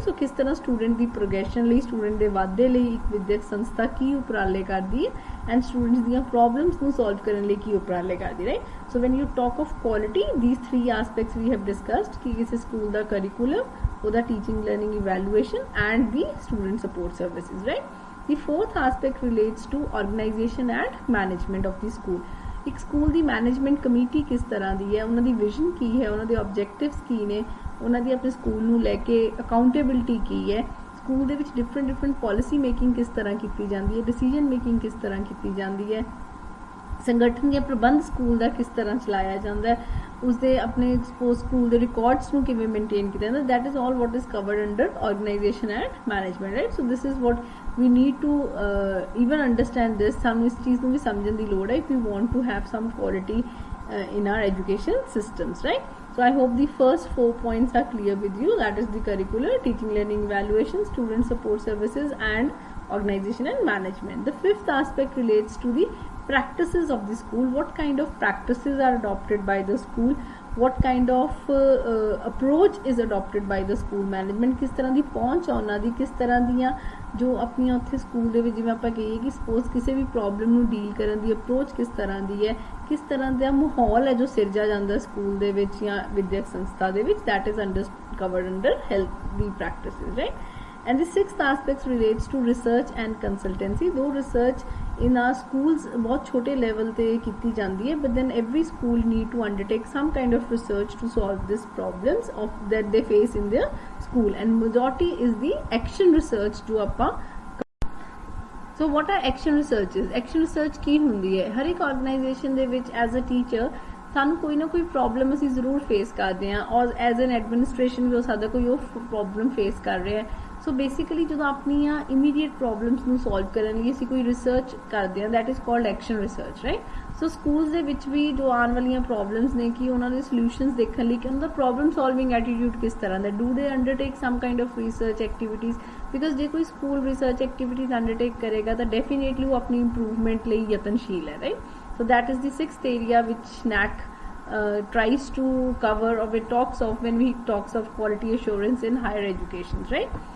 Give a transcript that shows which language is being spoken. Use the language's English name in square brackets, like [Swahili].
[Punjabi] ਸੋ ਕਿਸ ਤਰ੍ਹਾਂ ਸਟੂਡੈਂਟ ਦੀ ਪ੍ਰੋਗਰੈਸ਼ਨ ਲਈ, ਸਟੂਡੈਂਟ ਦੇ ਵਾਧੇ ਲਈ ਇੱਕ ਵਿਦਿਅਕ ਸੰਸਥਾ ਕੀ ਉਪਰਾਲੇ ਕਰਦੀ ਹੈ ਐਂਡ ਸਟੂਡੈਂਟਸ ਦੀਆਂ ਪ੍ਰੋਬਲਮਸ ਨੂੰ ਸੋਲਵ ਕਰਨ ਲਈ ਕੀ ਉਪਰਾਲੇ ਕਰਦੀ, right. [English] so when you talk of quality, these three aspects we have discussed, [Punjabi] ਕਿ ਕਿਸੇ ਸਕੂਲ ਦਾ ਕਰਿਕੂਲਮ, ਉਹਦਾ teaching learning evaluation and ਦੀ student support services, right. [English] The fourth aspect relates to organization and management of the school. [Punjabi] ਇੱਕ school ਦੀ management committee ਕਿਸ ਤਰ੍ਹਾਂ ਦੀ ਹੈ, ਉਹਨਾਂ ਦੀ vision ਕੀ ਹੈ, ਉਹਨਾਂ ਦੇ ਆਬਜੈਕਟਿਵਸ ਕੀ ਨੇ, ਉਹਨਾਂ ਦੀ ਆਪਣੇ ਸਕੂਲ ਨੂੰ ਲੈ ਕੇ ਅਕਾਊਂਟੇਬਿਲਿਟੀ ਕੀ ਹੈ, ਸਕੂਲ ਦੇ ਵਿੱਚ ਡਿਫਰੈਂਟ ਪਾਲਿਸੀ ਮੇਕਿੰਗ ਕਿਸ ਤਰ੍ਹਾਂ ਕੀਤੀ ਜਾਂਦੀ ਹੈ, ਡਿਸੀਜਨ ਮੇਕਿੰਗ ਕਿਸ ਤਰ੍ਹਾਂ ਕੀਤੀ ਜਾਂਦੀ ਹੈ, ਸੰਗਠਨ ਜਾਂ ਪ੍ਰਬੰਧ ਸਕੂਲ ਦਾ ਕਿਸ ਤਰ੍ਹਾਂ ਚਲਾਇਆ ਜਾਂਦਾ ਹੈ, ਉਸਦੇ ਆਪਣੇ ਸਪੋਜ਼ ਸਕੂਲ ਦੇ ਰਿਕਾਰਡਸ ਨੂੰ ਕਿਵੇਂ ਮੇਨਟੇਨ ਕੀਤਾ ਜਾਂਦਾ. [English] That is all what is covered under organisation and management, right. So this is what we need to even understand this. [Punjabi] ਸਾਨੂੰ ਇਸ ਚੀਜ਼ ਨੂੰ ਵੀ ਸਮਝਣ ਦੀ ਲੋੜ ਹੈ [English] if we want to have some quality in our education systems, right. So I hope the first 4 points are clear with you. That is the curricular, teaching, learning, evaluation, student support services and organization and management. The fifth aspect relates to the practices of the school. What kind of practices are adopted by the school, what kind of approach is adopted by the school management, [Punjabi] ਕਿਸ ਤਰ੍ਹਾਂ ਦੀ ਪਹੁੰਚ ਆ ਉਹਨਾਂ ਦੀ, ਕਿਸ ਤਰ੍ਹਾਂ ਦੀਆਂ ਜੋ ਆਪਣੀਆਂ ਉੱਥੇ ਸਕੂਲ ਦੇ ਵਿੱਚ ਜਿਵੇਂ ਆਪਾਂ ਕਹੀਏ ਕਿ ਸਪੋਜ਼ ਕਿਸੇ ਵੀ ਪ੍ਰੋਬਲਮ ਨੂੰ ਡੀਲ ਕਰਨ ਦੀ ਅਪਰੋਚ ਕਿਸ ਤਰ੍ਹਾਂ ਦੀ ਹੈ, ਕਿਸ ਤਰ੍ਹਾਂ ਦਾ ਮਾਹੌਲ ਹੈ ਜੋ ਸਿਰਜਿਆ ਜਾਂਦਾ ਸਕੂਲ ਦੇ ਵਿੱਚ ਜਾਂ ਵਿਦਿਅਕ ਸੰਸਥਾ ਦੇ ਵਿੱਚ. [English] That is covered under healthy practices, right. And the sixth aspect relates to research and consultancy. Though research in our schools [Punjabi] बहुत छोटे level ते कीती जाती है, [English] but then every school need to undertake some kind of research to solve these problems of that they face in their school. And majority is the action research जो ਆਪਾਂ. So what are action researches? [Punjabi] Action research ਕੀ ਹੁੰਦੀ ਹੈ? ਹਰ ਇੱਕ organization ਦੇ ਵਿੱਚ [English] as a teacher [Punjabi] ਸਾਨੂੰ ਕੋਈ ਨਾ ਕੋਈ ਪ੍ਰੋਬਲਮ ਅਸੀਂ ਜ਼ਰੂਰ ਫੇਸ ਕਰਦੇ ਹਾਂ, ਔਰ ਐਜ਼ ਐਨ ਐਡਮਿਨਿਸਟ੍ਰੇਸ਼ਨ ਵੀ ਹੋ ਸਕਦਾ ਕੋਈ ਉਹ ਪ੍ਰੋਬਲਮ ਫੇਸ ਕਰ ਰਿਹਾ ਹੈ. ਸੋ ਬੇਸਿਕਲੀ ਜਦੋਂ ਆਪਣੀਆਂ ਇਮੀਡੀਏਟ ਪ੍ਰੋਬਲਮਸ ਨੂੰ ਸੋਲਵ ਕਰਨ ਲਈ ਅਸੀਂ ਕੋਈ ਰਿਸਰਚ ਕਰਦੇ ਹਾਂ, [English] that is called action research, [Punjabi] right. So schools ਦੇ ਵਿੱਚ ਵੀ ਜੋ ਆਉਣ ਵਾਲੀਆਂ ਪ੍ਰੋਬਲਮਸ ਨੇ ਕਿ ਉਹਨਾਂ ਦੇ ਸੋਲਿਊਸ਼ਨਸ ਦੇਖਣ ਲਈ ਕਿ ਉਹਨਾਂ ਦਾ ਪ੍ਰੋਬਲਮ ਸੋਲਵਿੰਗ ਐਟੀਟਿਊਡ ਕਿਸ ਤਰ੍ਹਾਂ ਦਾ, [English] do they undertake some kind of research activities, [Punjabi] because ਜੇ ਕੋਈ ਸਕੂਲ ਰਿਸਰਚ ਐਕਟੀਵਿਟੀਜ਼ ਅੰਡਰਟੇਕ ਕਰੇਗਾ ਤਾਂ ਡੈਫੀਨੇਟਲੀ ਉਹ ਆਪਣੀ ਇੰਪਰੂਵਮੈਂਟ ਲਈ ਯਤਨਸ਼ੀਲ ਹੈ, right. [English] So that is the sixth area ਵਿਚ NAC tries to cover, or it talks of when we talks of quality assurance in higher education, right.